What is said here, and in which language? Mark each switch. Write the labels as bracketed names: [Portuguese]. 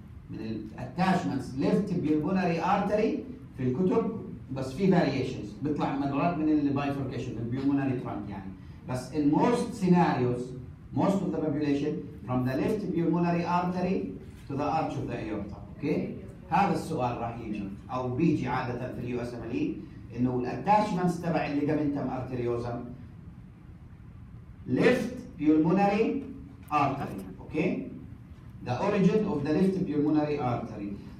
[Arabic] من الاتاشمنتس ليفت بيولمونري ارتري في الكتب، بس في فاريشنز بيطلع مرات من البايفوركيشن من البيولمونري ترانك يعني. [English] بس in most scenarios most of the population from the left pulmonary artery to the arch of the aorta. [Arabic] اوكي؟ هذا السؤال راح يجي او بيجي عادة في اليو اس ام ال اي، انه الاتاشمنتس تبع الليجامنتم ارتريوزم left pulmonary artery. [English] Okay? The origin of the left pulmonary artery.